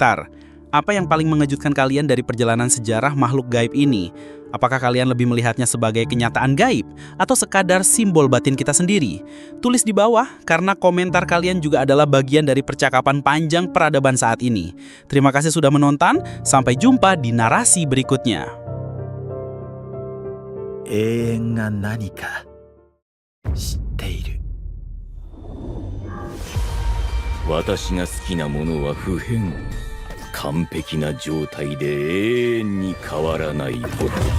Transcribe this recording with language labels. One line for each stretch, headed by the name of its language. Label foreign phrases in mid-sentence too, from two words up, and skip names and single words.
Indonesian: Apa yang paling mengejutkan kalian dari perjalanan sejarah makhluk gaib ini? Apakah kalian lebih melihatnya sebagai kenyataan gaib atau sekadar simbol batin kita sendiri? Tulis di bawah, karena komentar kalian juga adalah bagian dari percakapan panjang peradaban saat ini. Terima kasih sudah menonton, sampai jumpa di narasi berikutnya.
Japanese: 永遠が何か知っている。私が好きなものは不変、完璧な状態で永遠に変わらないこと。